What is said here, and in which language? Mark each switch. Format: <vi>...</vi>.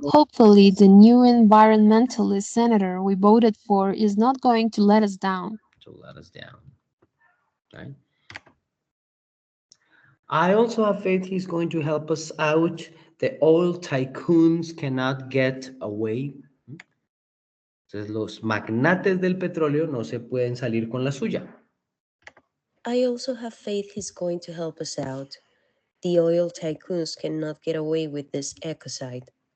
<en>Hopefully, the new environmentalist senator we voted for is not going to let us down. to let us down, right? I also have faith he's going to help us out. The oil tycoons cannot get away.</en> <es>Entonces, los magnates del petróleo no se pueden salir con la suya.</es> <en>I also have faith he's going to help us out. The oil tycoons cannot get away with this ecocide.</en>